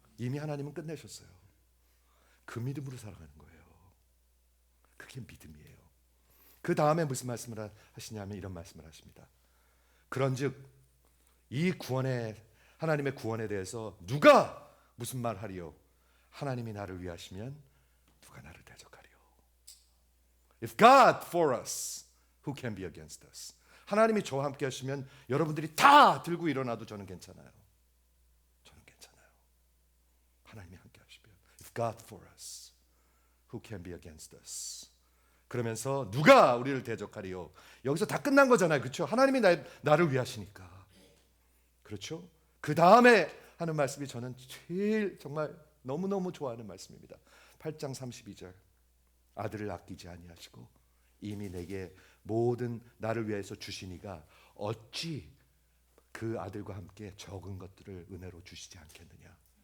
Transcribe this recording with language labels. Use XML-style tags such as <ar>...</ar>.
<ko>이미 하나님은 끝내셨어요. 그 믿음으로 살아가는 거예요. 그게 믿음이에요. 그 다음에 무슨 말씀을 하시냐면 이런 말씀을 하십니다. 그런즉 이 하나님의 구원에 대해서 누가 무슨 말 하리요? 하나님이 나를 위하시면 누가 나를 대적하리요?</ko> <en>If God for us, who can be against us?</en> <ko>하나님이 저와 함께 하시면 여러분들이 다 들고 일어나도 저는 괜찮아요. 저는 괜찮아요. 하나님이 함께 하시면</ko> <en>If God for us, who can be against us?</en> <ko>그러면서 누가 우리를 대적하리요? 여기서 다 끝난 거잖아요. 그렇죠? 하나님이 나를 위하시니까. 그렇죠? 그 다음에 하는 말씀이 저는 제일 정말 너무너무 좋아하는 말씀입니다. 8장 32절. 아들을 아끼지 아니하시고 이미 내게 모든 나를 위해서 주시니가 어찌 그 아들과 함께 적은 것들을 은혜로 주시지 않겠느냐.</ko>